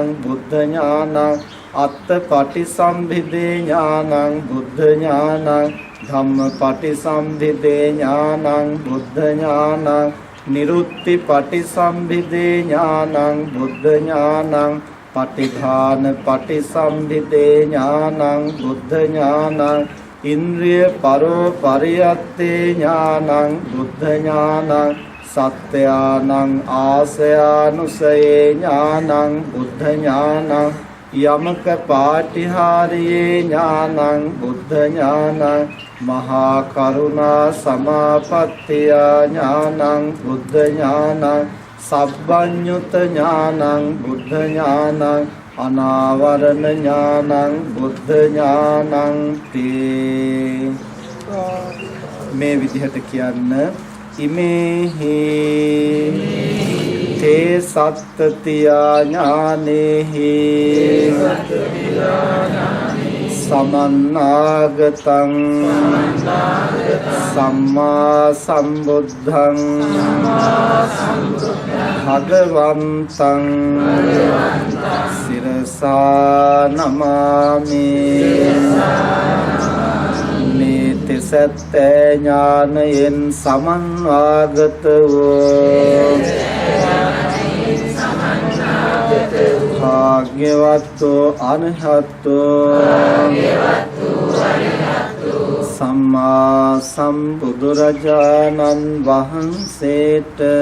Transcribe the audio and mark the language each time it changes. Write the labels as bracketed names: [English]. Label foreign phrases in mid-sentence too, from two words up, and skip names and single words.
[Pali] බුද්ධ ඥානං අත්ථ පටිසම්භිදේ ඥානං බුද්ධ ඥානං ධම්ම පටිසම්භිදේ ඥානං බුද්ධ ඥානං නිරුත්ති පටිසම්භිදේ ඥානං බුද්ධ ඥානං පටිඝාන පටිසම්භිදේ ඥානං බුද්ධ ඥානං ඉන්ද්‍රිය පරෝ පරියත්තේ ඥානං බුද්ධ ඥානං සත්‍යානං ආසයානුසයේ ඥානං බුද්ධ ඥානං යමක පාටිහාරියේ ඥානං බුද්ධ ඥානං මහා කරුණා සමාපත්තිය ඥානං බුද්ධ ඥානං සබ්බඤ්ඤුත ඥානං බුද්ධ ඥානං අනාවරණ ඥානං බුද්ධ ඥානං තේ [Sinhala] මේ විදිහට කියන්න [Pali] ඉමේහි තේ සත්තතියා ඥානේහි සමන්නාගතං සම්මා සම්බුද්ධං භගවන්තං සිරසා නමාමි [Sinhala] මේ තිසත්තේ ඥානයෙන් සමන්වාගත වූ [Pali] භාග්‍යවත්ෝ අරහතෝ සම්මා [Sinhala] සම්බුදුරජාණන් වහන්සේට